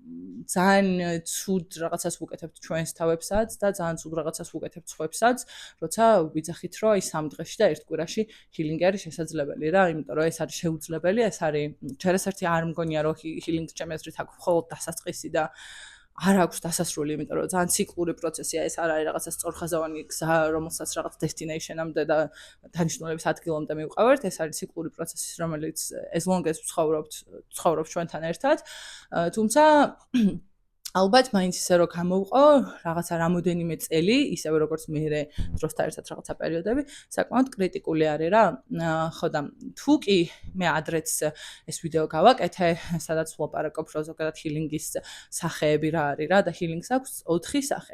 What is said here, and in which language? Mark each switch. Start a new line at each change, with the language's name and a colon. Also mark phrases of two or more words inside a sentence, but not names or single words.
Georgian: ძალიან ცუდ რაღაცას ვუკეთებთ ჩვენს თავებსაც და ძალიან ცუდ რაღაცას ვუკეთებთ სხვებსაც, როცა ვიძახით რომ აი სამ დღეში და ერთ კვირაში ჰილინგი არის შესაძლებელი რა, იმიტომ რომ ეს არის შეუძლებელი, ეს არის ჯერასერთი არ მგონია რომ ჰილინგს ჩემი აზრით აქვს მხოლოდ დასაწყისი და არ აქვს დასასრული, იმიტომ რომ ძალიან ციკლური პროცესია, ეს არ არის რაღაცა სწორხაზოვანი გზა, რომელსაც რაღაც destination-ამდე და დანიშნულების ადგილამდე მივყავართ, ეს არის ციკლური პროცესი, რომელიც
English: as long as
Georgian: ვცხოვრობთ ჩვენთან ერთად. თუმცა ალბათ მაინც ისე რომ გამოვყო რაღაცა რამოდენიმე წელი, ისევე როგორც მე დროსთან ერთად რაღაცა პერიოდები, საკმაოდ კრიტიკული არის რა. ხო და თუ კი მე ადრეც ეს ვიდეო გავაკეთე, სადაც ვლაპარაკობ რომ ზოგადად ჰილინგის სახეები რა არის რა და ჰილინგს აქვს 4 სახე.